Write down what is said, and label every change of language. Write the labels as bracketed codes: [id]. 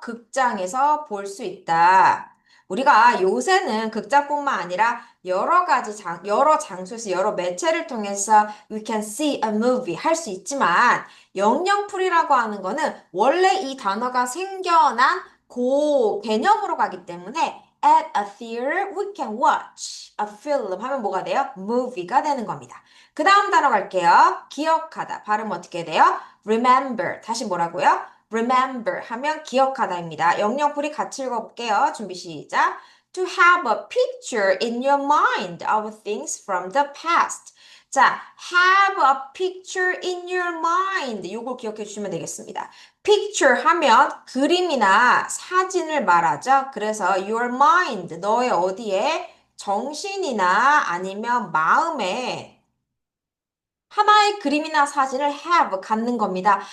[ko] 극장에서 볼 수 있다. 우리가 요새는 극장뿐만 아니라 여러 장소에서 여러 매체를 통해서 [en] we can see a movie [ko] 할 수 있지만 영영풀이라고 하는 거는 원래 이 단어가 생겨난 그 개념으로 가기 때문에 [en] at a theater we can watch a film [ko] 하면 뭐가 돼요? movie가 되는 겁니다. 그 다음 단어 갈게요. 기억하다. 발음 어떻게 돼요? remember. 다시 뭐라고요? remember 하면 기억하다입니다. 영영풀이 같이 읽어볼게요. 준비 시작. [en] To have a picture in your mind of things from the past. [ko] 자, [en] have a picture in your mind. [ko] 요걸 기억해 주시면 되겠습니다. picture 하면 그림이나 사진을 말하죠. 그래서 your mind, 너의 어디에 정신이나 아니면 마음에 하나의 그림이나 사진을 have 갖는 겁니다.